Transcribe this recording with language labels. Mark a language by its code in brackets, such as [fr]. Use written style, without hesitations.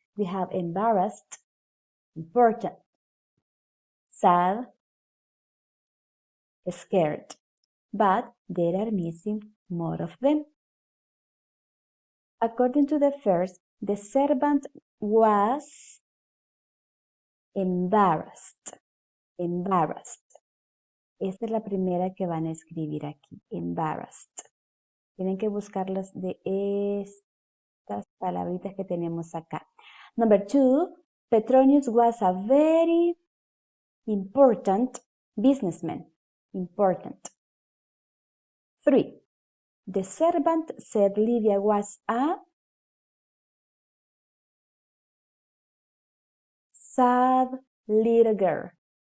[en] We have embarrassed, important, sad, scared. But there are missing more of them. According to the first, the servant was embarrassed. Embarrassed. [es] Esta es la primera que van a escribir aquí. Embarrassed. Tienen que buscarlas de estas palabritas que tenemos acá. [en] Number 2, Petronius was a very important businessman. Important. 3, the servant said Livia was a sad little girl.